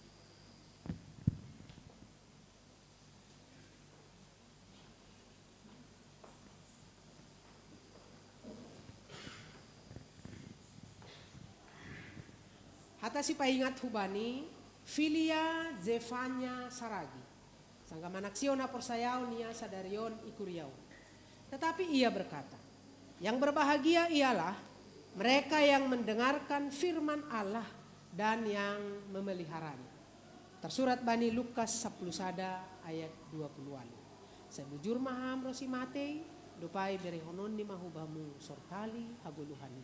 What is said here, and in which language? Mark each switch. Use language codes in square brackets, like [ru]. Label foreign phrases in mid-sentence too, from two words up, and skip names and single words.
[bts] Hata si paingat hubani Filia Zefanya Saragi. Sangga manaksion aporsayaon nia sadarion ikuriaon. [id] Tetapi ia berkata, yang berbahagia ialah mereka yang mendengarkan firman Allah dan yang memeliharanya. [bts] Tersurat bani Lukas 10 ayat 20-an. Saya bujur maham rosi matei dupai berehonon ni mahubamu sortali haguluhani.